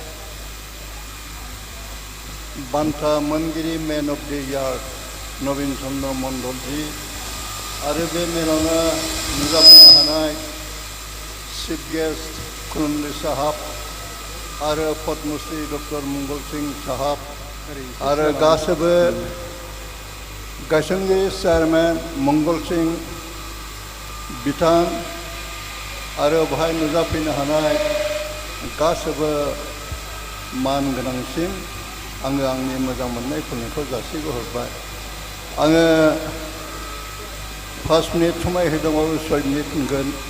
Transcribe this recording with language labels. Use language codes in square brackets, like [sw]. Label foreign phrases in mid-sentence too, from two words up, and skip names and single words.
[brx] बान्था मोनगिरि मैन ऑफ द ईयर नवीन चंद्र मंडल जी और बे मेलावनो नुजाफैनो हानाय [en] chief guest [brx] खुलुमलि साहब और पद्मश्री डॉक्टर मंगल सिंह साहब और गासैबो गायसनगिरि चेयारमेन मंगल सिंह बिथां और बाहाय नुजाफैनो हानाय गासैबो मान गोनांसिम आङो आंनि मोजां मोननाय खुलुमनायखौ जासिहरबाय आङो 5 मिनिट समय होदोंबाबो 6 मिनिट होगोन